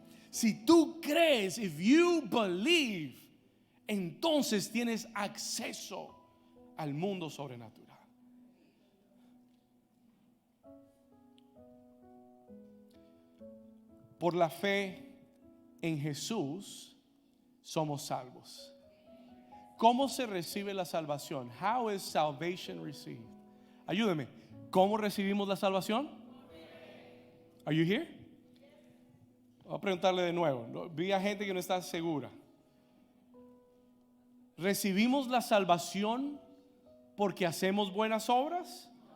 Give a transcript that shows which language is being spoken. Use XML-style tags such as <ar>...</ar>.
<es>Si tú crees,</es> <en>if you believe,</en> <es>entonces tienes acceso al mundo sobrenatural. Por la fe en Jesús somos salvos. ¿Cómo se recibe la salvación?</es> <en>How is salvation received?</en> <es>Ayúdeme. ¿Cómo recibimos la salvación?</es> <en>Are you here?</en> <es>Voy a preguntarle de nuevo. Vi a gente que no está segura. ¿Recibimos la salvación porque hacemos buenas obras?</es>